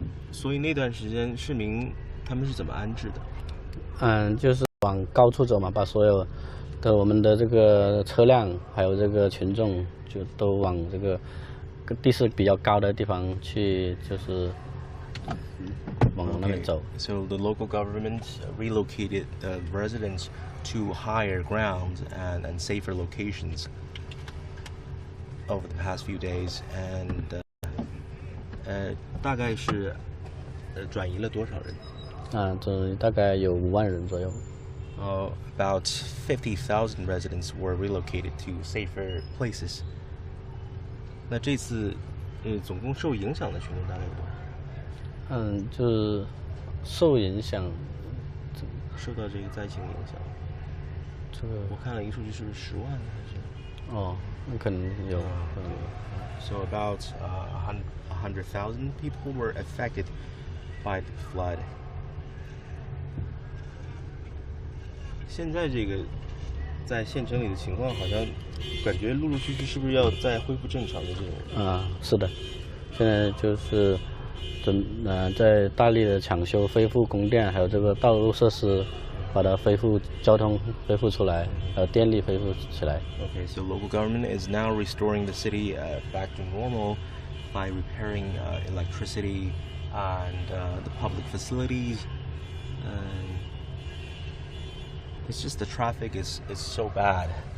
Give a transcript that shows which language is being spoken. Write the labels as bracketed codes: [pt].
[zh] 所以那段时间市民他们是怎么安置的？就是往高处走嘛，把所有的我们的这个车辆还有这个群众就都往这个地势比较高的地方去，就是往那边走。 [en] So the local government relocated the residents to higher ground and safer locations over the past few days, and [zh] 大概是转移了多少人？这大概有5万人左右。 [en] About 50,000 residents were relocated to safer places. [zh] 那这次总共受影响的群众大概有多少？就是受影响，受到这个灾情影响。这个我看了一个数据，是不是10万还是？那可能有。 [en] So about 100,000 people were affected by the flood. [zh] 现在这个在县城里的情况，好像感觉陆陆续续是不是要再恢复正常的这种？是的，现在就是在大力的抢修、恢复供电，还有这个道路设施，把它恢复交通恢复出来，还有电力恢复起来。 [en] Okay, so local government is now restoring the city back to normal by repairing electricity and the public facilities. It's just the traffic is so bad.